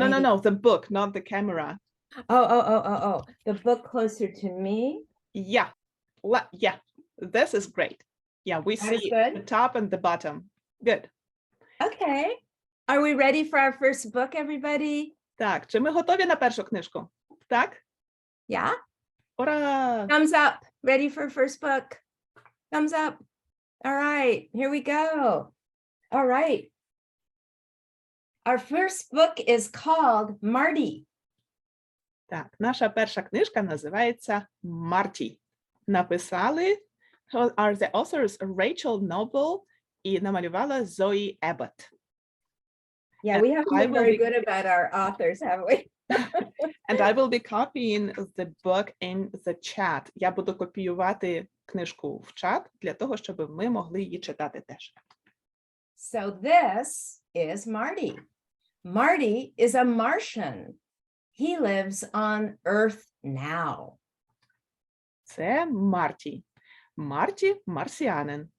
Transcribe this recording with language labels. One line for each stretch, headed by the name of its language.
English: No, the book, not the camera. Oh. The book closer to me? Yeah, yeah, this is great. Yeah, we see the top and the bottom. Good. Okay. Are we ready for our first book, everybody?
Ukrainian: Так, чи ми готові на першу книжку? Так?
English: Yeah?
Ukrainian: Ура!
English: Thumbs up. Ready for first book? Thumbs up. All right, here we go. All right. Our first book is called Marty.
Ukrainian: Так, наша перша книжка називається «Марті». Написали
English: are the authors
Ukrainian: Rachel Noble і намалювала Zoe Abbott.
English: Yeah, we haven't been very good about our authors, have we? And I will be copying the book in the chat.
Ukrainian: Я буду копіювати книжку в чат для того, щоб ми могли її читати теж.
English: So this is Marty. Marty is a Martian. He lives on Earth now.
Ukrainian: Це Марті. Марті – марсіанин.